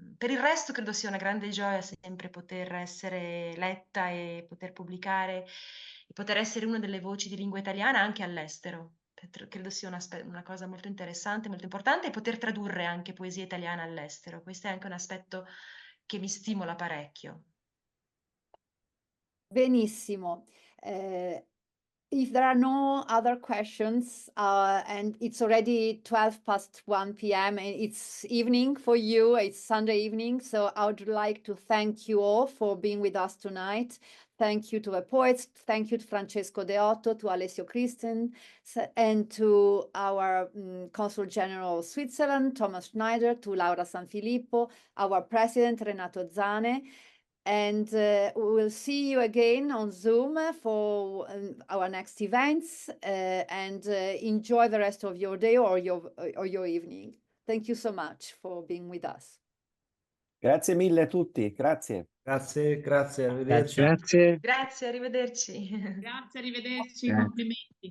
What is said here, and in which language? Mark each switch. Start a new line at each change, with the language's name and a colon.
Italian: Per il resto credo sia una grande gioia sempre poter essere letta e poter pubblicare e poter essere una delle voci di lingua italiana anche all'estero. Credo sia una cosa molto interessante, molto importante, e poter tradurre anche poesia italiana all'estero. Questo è anche un aspetto che mi stimola parecchio. Benissimo.
English: If there are no other questions, and it's already 1 p.m. and it's evening for you, it's Sunday evening, so I would like to thank you all for being with us tonight. Thank you to the poets, thank you to Francesco Deotto, to Alessio Christen, and to our Consul General of Switzerland, Thomas Schneider, to Laura Sanfilippo, our President, Renato Zane. And we'll see you again on Zoom for our next events, and enjoy the rest of your day or your evening. Thank you so much for being with us.
Italian: Grazie mille a tutti, grazie. Grazie, arrivederci. Grazie. Grazie, arrivederci. Grazie, arrivederci, complimenti.